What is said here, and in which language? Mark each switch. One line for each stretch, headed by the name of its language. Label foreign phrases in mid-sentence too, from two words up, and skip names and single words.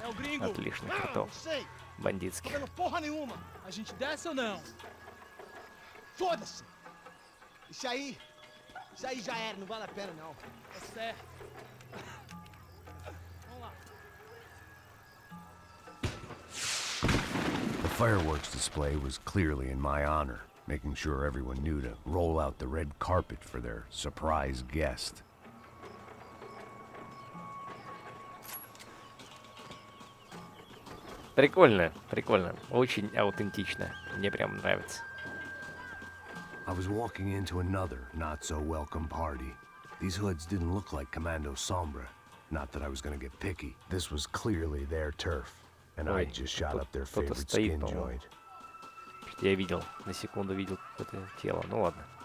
Russian: От лишних ртов бандитских.
Portuguese: A gente desce ou não? Foda-se! Isso aí já era, não vale a pena não. É certo. Vamos lá.
English: The fireworks display was clearly in my honor, making sure everyone knew to roll out the red carpet for their surprise guest.
Russian: Прикольно, прикольно. Очень аутентично. Мне прям нравится.
English: I was walking into another not-so-welcome party. These hoods didn't look like Commando Sombra. Not that I was gonna get picky. This was clearly their turf. And I just shot up their favorite skin joint.
Russian: Я видел, на секунду видел какое-то тело. Ну ладно.